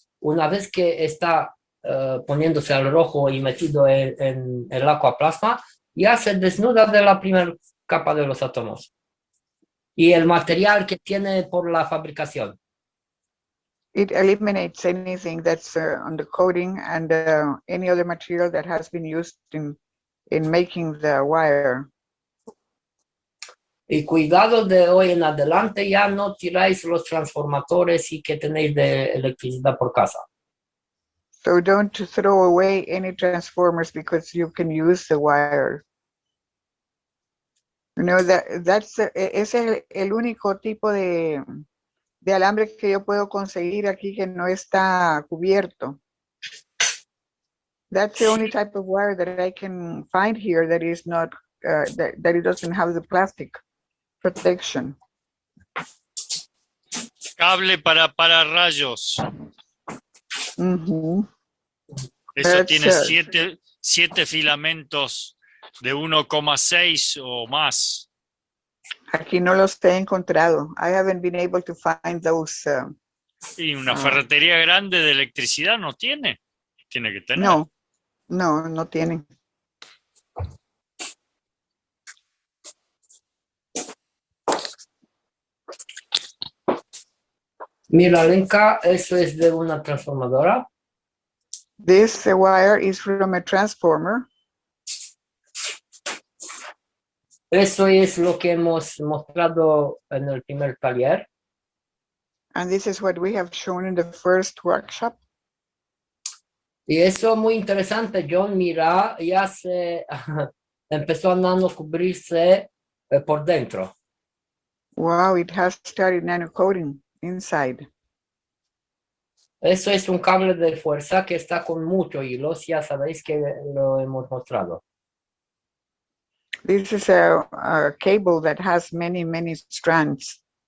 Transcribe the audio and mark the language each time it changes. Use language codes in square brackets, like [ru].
[es] Una vez que está poniéndose al rojo y metido en el aquaplasma, ya se desnuda de la primera capa de los átomos y el material que tiene por la fabricación. [en] It eliminates anything that's on the coating and any other material that has been used in making the wire. [es] Y cuidado, de hoy en adelante ya no tiráis los transformadores y que tenéis de electricidad por casa. [en] So don't throw away any transformers because you can use the wire. You know, [es] es el único tipo de alambre que yo puedo conseguir aquí que no está cubierto. [en] That's the only type of wire that I can find here that is not, that it doesn't have the plastic protection. [es] Cable para rayos. Mhm. Eso [en] That's, [es] tiene 7 filamentos de 1,6 o más. Aquí no los he encontrado. [en] I haven't been able to find those. [es] Y una ferretería grande de electricidad no tiene. Tiene que tener. No tienen. Mira, Lenka, eso es de una transformadora. [en] This wire is from a transformer. [es] Eso es lo que hemos mostrado en el primer taller. [en] And this is what we have shown in the first workshop. [es] Y eso es muy interesante, John. Mira, ya se empezó a nano cubrirse por dentro. [en] Wow, it has started nano coating inside. [es] Eso es un cable de fuerza que está con muchos hilos, ya sabéis que lo hemos mostrado. [en] This is a cable that has many strands.